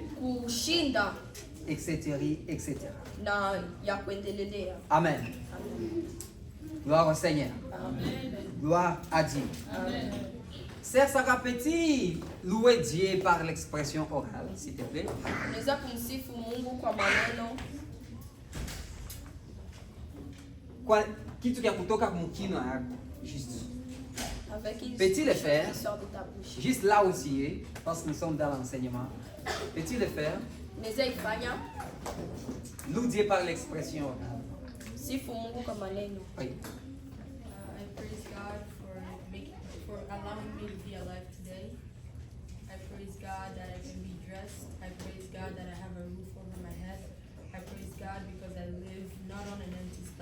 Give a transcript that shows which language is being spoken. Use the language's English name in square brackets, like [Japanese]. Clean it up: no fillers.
[Swahili] kushinda [English] etc., etc. [Swahili] na ya kuendelea. [French] Amen. Gloire au Seigneur. Amen. Gloire à Dieu. Amen. Sœur Sarah Petit, louer Dieu par l'expression orale, s'il te plaît. [Swahili] Unaweza kumsifu Mungu kwa maneno. Kwa kitu kia kutoka mkino yako, [French] juste. Avec une Peux-tu le chose faire? qui sort de ta bouche. Juste là aussi, parce que nous sommes dans l'enseignement. Peux-tu le faire? [Swahili] Unaweza ifanya [French] Loue Dieu par l'expression orale. [Swahili] sifu Mungu kwa maneno. [French] Oui. [English] I praise God for allowing me to be alive today. I praise God that I can be dressed. I praise God that I have a roof over my head. I praise God because I live not on an empty